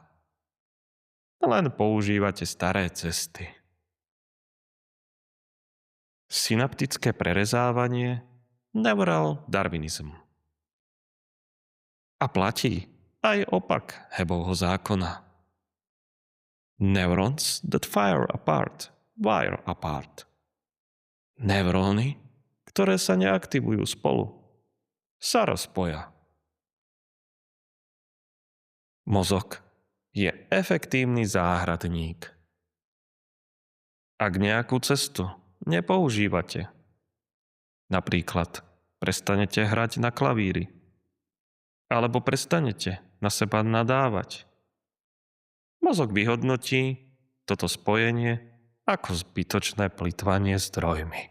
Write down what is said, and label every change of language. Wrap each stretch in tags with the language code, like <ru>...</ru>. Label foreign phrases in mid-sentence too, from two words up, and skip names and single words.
<sk>Len používate staré cesty. Synaptické prerezávanie, neural darwinizm. A platí aj opak Hebovho zákona.</sk> <en>Neurons that fire apart, wire apart.</en> <sk>Neuróny, ktoré sa neaktivujú spolu, sa rozpoja. Mozog je efektívny záhradník. Ak nejakú cestu nepoužívate, napríklad prestanete hrať na klavíri, alebo prestanete na seba nadávať, mozog vyhodnotí toto spojenie ako zbytočné plytvanie zdrojmi.</sk>